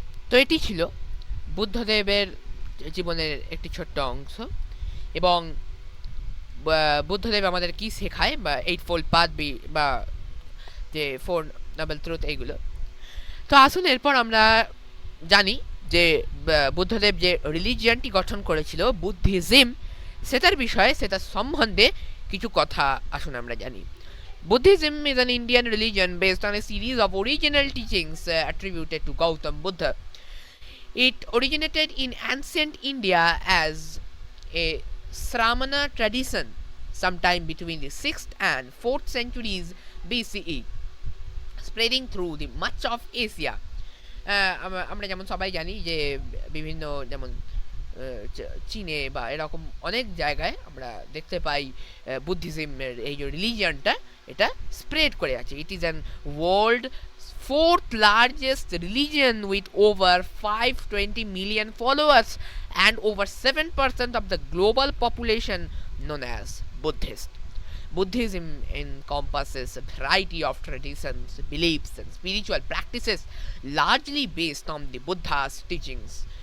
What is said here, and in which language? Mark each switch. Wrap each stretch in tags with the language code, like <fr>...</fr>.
<bn>তো এটি ছিল বুদ্ধদেবের জীবনের একটি ছোট্ট অংশ, এবং বুদ্ধদেব আমাদের কি শেখায়, বা এইটফোল্ড পাথ বা যে ফোর নোবেল ট্রুথ, এইগুলো। তো আসুন এরপর আমরা জানি যে বুদ্ধদেব যে রিলিজিয়ানটি গঠন করেছিল বুদ্ধিজম, সেটার বিষয়ে, সেটার সম্বন্ধে কিছু কথা আসুন আমরা জানি।</bn> <en>Buddhism is an Indian religion based on a series of original teachings attributed to Gautam Buddha. It originated in ancient India as a Sramana tradition sometime between the 6th and 4th centuries BCE, spreading through the much of Asia.</en> <bn>আমরা যেমন সবাই জানি যে বিভিন্ন যেমন চীনে বা এরকম অনেক জায়গায় আমরা দেখতে পাই বুদ্ধিজমের এই যে রিলিজিয়ানটা এটা স্প্রেড করে আছে।</bn> <en>It is an world fourth largest religion with over 520 million followers and over 7% of the global population known as Buddhist. Buddhism encompasses a variety of traditions, beliefs, and spiritual practices largely based on the Buddha's teachings.</en>